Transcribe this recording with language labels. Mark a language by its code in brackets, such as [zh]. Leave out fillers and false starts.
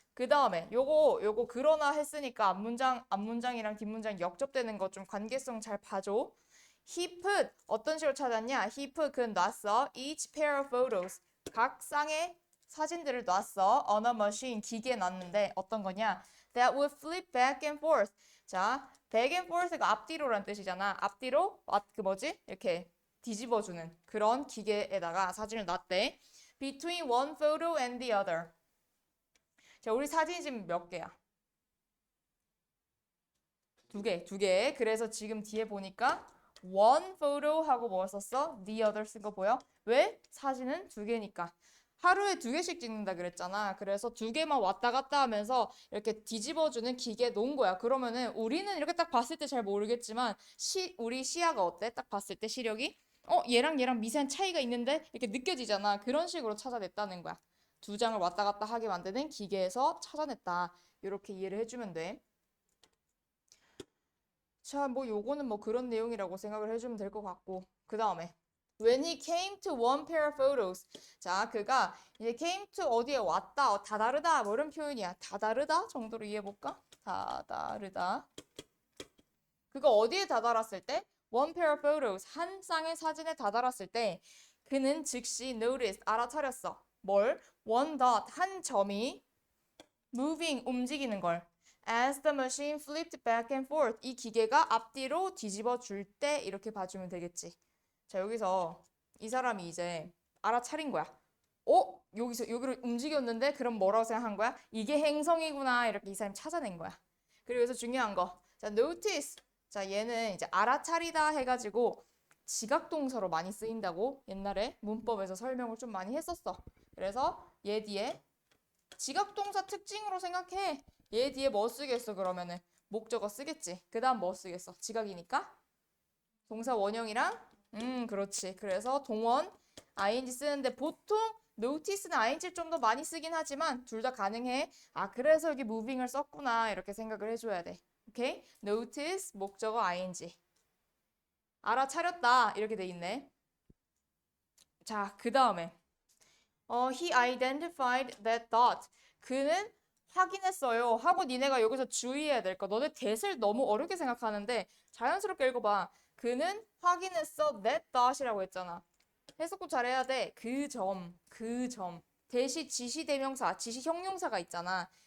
[ko] 그 다음에 요거 그러나 했으니까 앞문장이랑 뒷문장 역접되는 거 좀 관계성 잘 봐줘. [en] He put [ko] 어떤 식으로 찾았냐? [en] He put [ko] 그는 놨어. [en] Each pair of photos [ko] 각 쌍의 사진들을 놨어. [en] On a machine [ko] 기계에 놨는데 어떤 거냐? [en] That would flip back and forth. [ko] 자, back and forth가 앞뒤로란 뜻이잖아. 앞뒤로 그 뭐지? 이렇게 뒤집어주는 그런 기계에다가 사진을 놨대. [en] Between one photo and the other. [ko] 자, 우리 사진이 지금 몇 개야? 두 개. 그래서 지금 뒤에 보니까 one photo 하고 뭐 썼어? The other 쓴 거 보여? 왜? 사진은 두 개니까. 하루에 두 개씩 찍는다 그랬잖아. 그래서 두 개만 왔다 갔다 하면서 이렇게 뒤집어주는 기계에 놓은 거야. 그러면은 우리는 이렇게 딱 봤을 때 잘 모르겠지만 우리 시야가 어때? 딱 봤을 때 시력이? 얘랑 미세한 차이가 있는데 이렇게 느껴지잖아. 그런 식으로 찾아냈다는 거야. 두 장을 왔다 갔다 하게 만드는 기계에서 찾아냈다. 이렇게 이해를 해주면 돼. 자, 뭐 요거는 뭐 그런 내용이라고 생각을 해주면 될 것 같고. 그 다음에 [en] When he came to one pair of photos. [ko] 자, 그가 이제 came to 어디에 왔다, 다 다르다 뭐 이런 표현이야. 다 다르다 정도로 이해해볼까? 다 다르다. 그가 어디에 다다랐을 때? [en] One pair of photos. [ko] 한 쌍의 사진에 다다랐을 때 그는 즉시 noticed, 알아차렸어. 뭘? [en] One dot, [ko] 한 점이 [en] moving, [ko] 움직이는 걸. [en] As the machine flipped back and forth. [ko] 이 기계가 앞뒤로 뒤집어 줄 때 이렇게 봐주면 되겠지. 자, 여기서 이 사람이 이제 알아차린 거야. 여기를 움직였는데 그럼 뭐라고 생각한 거야? 이게 행성이구나. 이렇게 이 사람이 찾아낸 거야. 그리고 여기서 중요한 거. 자, notice. 자, 얘는 이제 알아차리다 해가지고 지각동사로 많이 쓰인다고 옛날에 문법에서 설명을 좀 많이 했었어. 그래서 얘 뒤에 지각동사 특징으로 생각해. 얘 뒤에 뭐 쓰겠어 그러면은? 목적어 쓰겠지. 그 다음 뭐 쓰겠어? 지각이니까? 동사 원형이랑? 그렇지. 그래서 동원, ing 쓰는데 보통 notice는 ing를 좀 더 많이 쓰긴 하지만 둘 다 가능해. 아, 그래서 여기 moving을 썼구나. 이렇게 생각을 해줘야 돼. 오케이? notice, 목적어 ing. 알아차렸다. 이렇게 돼 있네. 자, 그 다음에 [en] he identified that dot. [ko] 그는 확인했어요. 하고 니네가 여기서 주의해야 될 거. 너네 that을 너무 어렵게 생각하는데 자연스럽게 읽어봐. 그는 확인했어. [en] that dot [ko] 이라고 했잖아. 해석 꼭 잘해야 돼. 그 점. 대시 지시대명사, 지시형용사가 있잖아.